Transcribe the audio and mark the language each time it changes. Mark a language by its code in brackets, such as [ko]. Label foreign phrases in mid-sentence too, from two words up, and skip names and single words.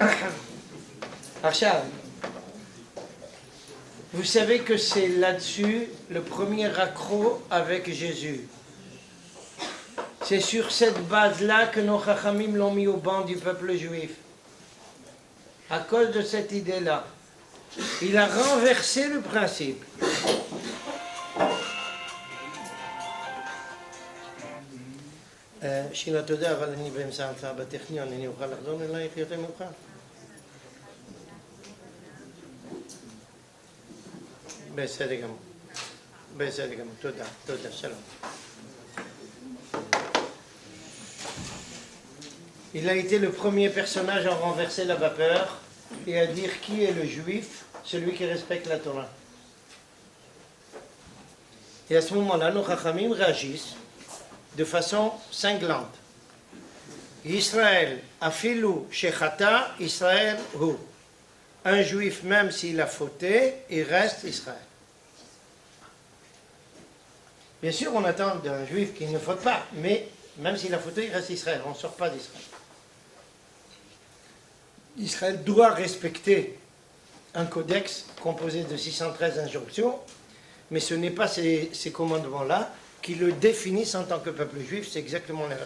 [fr] Arshad, vous savez que c'est là-dessus le premier accroc avec Jésus. C'est sur cette base-là que nos chachamim l'ont mis au banc du peuple juif. À cause de cette idée-là. Il a renversé le principe. [he] שילה תודה, אבל אני באמצע ההרצאה בטכניון, אני אוכל לחזור אלייך יותר מאוחר? בסדר גמור. בסדר גמור, תודה, שלום. [fr] Il a été le premier personnage à renverser la vapeur et à dire qui est le juif, celui qui respecte la Torah. Et à ce moment-là, nos chachamim réagissent de façon cinglante. [he] ישראל, אף על פי שחטא, ישראל הוא. [fr] Un juif, même s'il a fauté, il reste Israël. Bien sûr, on attend d'un juif qui ne faute pas, mais même s'il a fauté, il reste Israël. On ne sort pas d'Israël. Israël doit respecter un codex composé de 613 injonctions, mais ce n'est pas ces commandements-là qui le définissent en tant que peuple juif. C'est exactement l'inverse.